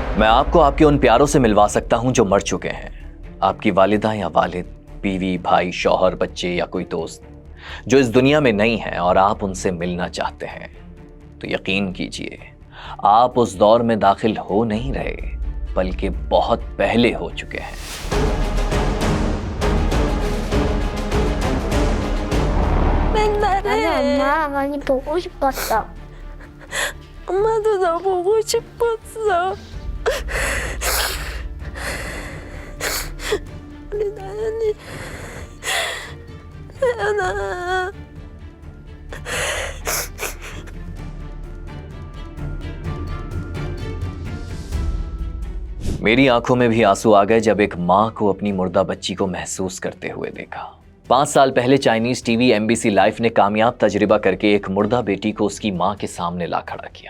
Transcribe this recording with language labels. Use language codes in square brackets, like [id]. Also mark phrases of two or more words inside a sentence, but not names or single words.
[ur] آپ کو آپ کے ان پیاروں سے ملوا سکتا ہوں جو مر چکے ہیں، آپ کی والدہ یا والد، بیوی، بھائی، شوہر، بچے یا کوئی دوست جو اس دنیا میں نہیں ہے اور آپ ان سے ملنا چاہتے ہیں. تو یقین کیجیے، آپ اس دور میں داخل ہو نہیں رہے، بلکہ بہت پہلے ہو چکے ہیں. [ko] 엄마 많이 보고 싶었어. 엄마도 너 보고 싶었어. 우리 나연이 나연아. [ur] میری آنکھوں میں بھی آنسو آ گئے جب ایک ماں کو اپنی مردہ بچی کو محسوس کرتے ہوئے دیکھا. 5 سال پہلے [en] Chinese TV [ur] ایم بی سی لائف نے کامیاب تجربہ کر کے ایک مردہ بیٹی کو اس کی ماں کے سامنے لا کھڑا کیا.